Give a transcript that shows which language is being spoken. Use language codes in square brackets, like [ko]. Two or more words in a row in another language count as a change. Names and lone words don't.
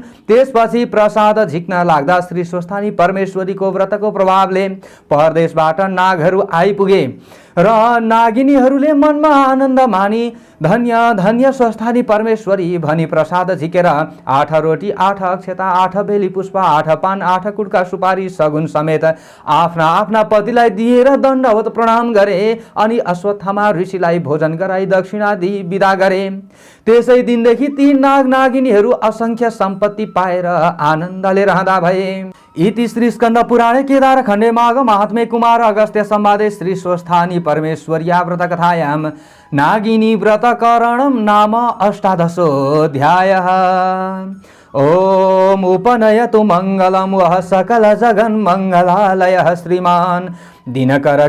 [ne] त्यसपछि प्रसाद झिक्न लाग्दा श्री स्वस्थानी परमेश्वरीको व्रतको प्रभावले परदेशबाट नागहरू आइपुगे र नागिनीहरूले मनमा आनन्द मानी धन्य धन्य स्वस्थानी परमेश्वरी भनी प्रसाद झिकेर 8 रोटी, 8 अक्षता, 8 बेली पुष्प, 8 पान, 8 कुड्का सुपारी सगुन समेत आफ्ना आफ्ना पतिलाई दिएर दण्डवत प्रणाम गरे अनि अश्वत्थामा ऋषिलाई भोजन गराई दक्षिणा दिई विदा गरे। त्यसै दिनदेखि ती नाग नागिनीहरू असंख्य सम्पत्ति पाएर आनन्दले रहँदा भए। [sa] इति श्री स्कन्द पुराणे केदार खण्डे माघ महात्म्ये कुमार अगस्त्य संवादे श्री स्वस्थानी परमेश्वर्या व्रत कथायां नागिनी व्रतकरणं नाम 18 ओम उपनयतु मंगलम वह सकल जगन मंगलालय श्रीमान दिनकर